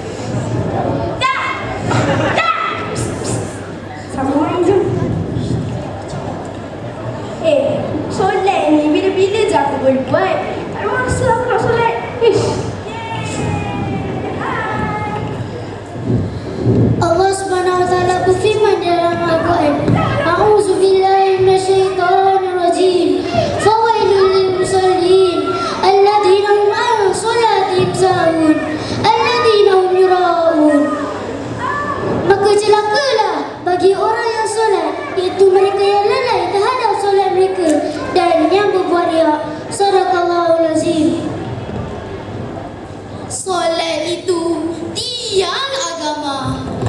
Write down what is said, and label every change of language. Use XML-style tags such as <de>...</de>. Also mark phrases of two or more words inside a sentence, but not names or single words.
<ms>Sama main je. Solat ni bila-bila je aku boleh buat. Tak ada masa aku nak solat. Ish.</ms> <ar>الله سبحانه وتعالى</ar> <ms>berfirman dalam Al-Quran,</ms> <ar>"أعوذ بالله من الشيطان الرجيم. فويل للمصلين الذين هم عن صلاتهم ساهون الذين هم يراءون."</ar> <ms>Maka celakalah bagi orang yang solat, iaitu mereka yang lalai terhadap solat mereka dan yang berbuat riak.</ms> <ar>صدق الله العظيم.</ar> <ms>Solat itu tiang agama.</ms>